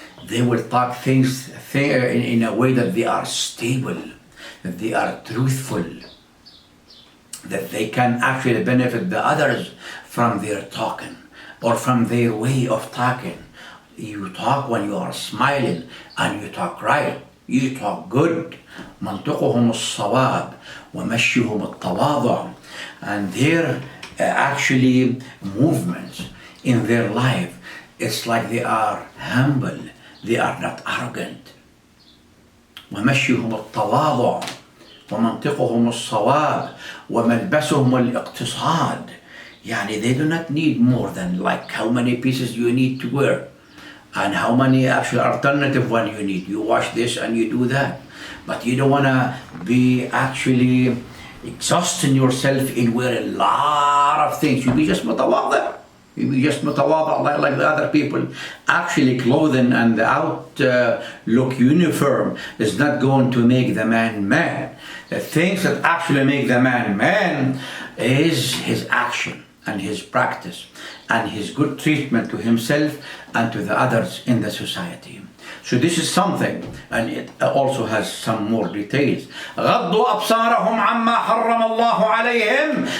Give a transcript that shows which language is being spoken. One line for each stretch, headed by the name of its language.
English: They will talk things in a way that they are stable, that they are truthful, that they can actually benefit the others from their talking or from their way of talking. You talk when you are smiling and you talk right, you talk good.
Arabic: منطقهم الصواب ومشيهم التواضع.
English: And their actually movements in their life, it's like they are humble, they are not arrogant.
Arabic: ومشيهم التواضع ومنطقهم الصواب وملبسهم الاقتصاد.
English: يعني they do not need more than like how many pieces you need to wear and how many actual alternative one you need. You wash this and you do that, but you don't want to be actually exhausting yourself in wearing a lot of things. You be just mutawadhi. You be just mutawadhi like the other people. Actually, clothing and the outlook uniform is not going to make the man man. The things that actually make the man man is his action and his practice and his good treatment to himself and to the others in the society. So this is something, and it also has some more details.
Arabic: غضوا أبصارهم عما حرم الله عليهم.